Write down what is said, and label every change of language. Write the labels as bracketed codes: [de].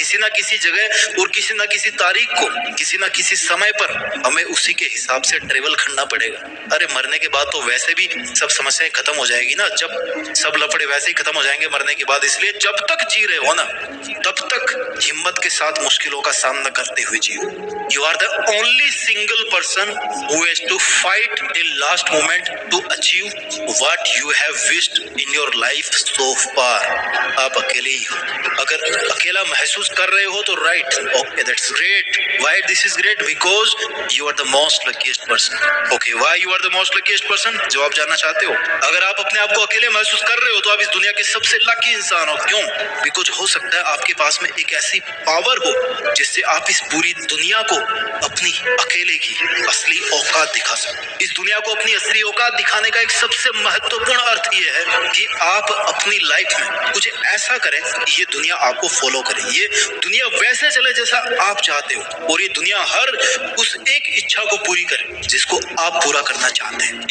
[hi] किसी ना किसी जगह और किसी ना किसी तारीख को, किसी ना किसी समय पर हमें उसी के हिसाब से ट्रेवल करना पड़ेगा। अरे मरने के बाद तो वैसे भी सब समस्याएं खत्म हो जाएगी ना, जब सब लफड़े वैसे ही खत्म हो जाएंगे मरने के बाद। इसलिए जब तक जी रहे हो ना, तब तक हिम्मत के साथ मुश्किलों का सामना करते हुए जियो। [en] You are the only single person who has to fight till last moment to achieve what you have wished in your life so far. [hi] आप अकेले ही हो। अगर अकेला महसूस कर रहे हो तो [en] right, okay, that's great. Why this is great? Because you are the most luckiest person. Okay, why you are the most luckiest person? [hi] जवाब जानना चाहते हो? अगर आप अपने आप को अकेले महसूस कर रहे हो तो आप इस दुनिया के सबसे लकी इंसान हो। क्यों? Because हो सकता है आपके पास में एक ऐसी पावर हो जिससे आप इस पूरी दुनिया को अपनी अकेले की असली औकात दिखा सके। इस दुनिया को अपनी असली औकात दिखाने का एक सबसे महत्वपूर्ण अर्थ ये है कि आप अपनी लाइफ में कुछ ऐसा करें कि ये दुनिया आपको फॉलो करे, ये दुनिया वैसे चले जैसा आप चाहते हो, और ये दुनिया हर उस एक इच्छा को पूरी करे जिसको आप पूरा करना चाहते हैं।